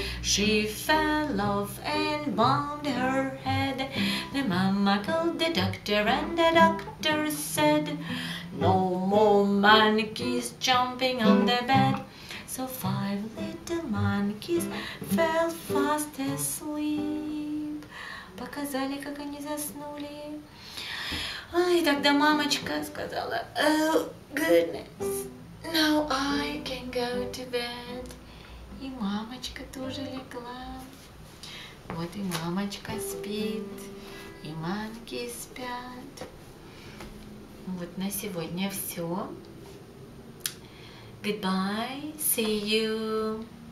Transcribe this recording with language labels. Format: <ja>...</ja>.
<en>She fell off and bumped her head. The mama called the doctor and the doctor said, "No more monkeys jumping on the bed." So 5 little monkeys fell fast asleep.</en> <ru>Показали, как они заснули. И тогда мамочка сказала:</ru> <en>"Oh goodness, now I can go to bed."</en> <ru>И мамочка тоже легла. Вот и мамочка спит, и манки спят. Вот на сегодня все.</ru> <en>Goodbye, see you.</en>